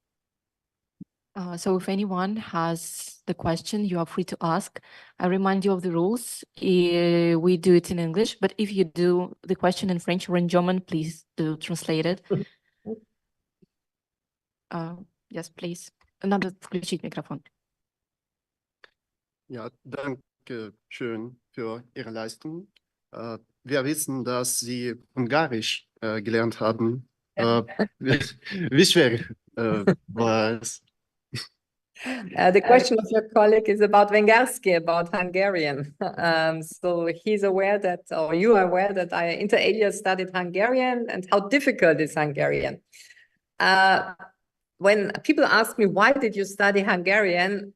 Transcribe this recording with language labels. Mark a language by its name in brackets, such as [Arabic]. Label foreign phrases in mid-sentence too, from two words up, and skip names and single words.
[English] So if anyone has the question, you are free to ask. I remind you of the rules. We do it in English, but if you do the question in French or in German, please do translate it. Yes, please. [Russian] Надо включить микрофон. [German] Ja, danke schön für Ihre Leistung. Wir wissen, dass Sie Ungarisch gelernt haben. Wie schwer war es? [English] The question of your colleague is about Wengarski, about Hungarian. So he's aware that, or you are aware that I [Latin] inter alia [English] studied Hungarian, and how difficult is Hungarian. When people ask me, why did you study Hungarian?